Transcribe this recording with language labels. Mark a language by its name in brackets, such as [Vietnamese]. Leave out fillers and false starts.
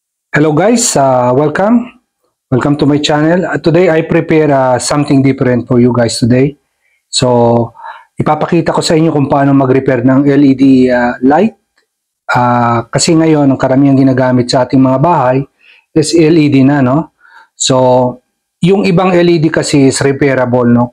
[English] Hello guys, welcome to my channel. Today I prepare something different for you guys today. [Filipino] So ipapakita ko sa inyo kung paano mag-repair ng LED light. Kasi ngayon ang karamihang ginagamit sa ating mga bahay is LED na, no? So yung ibang LED kasi is repairable, no?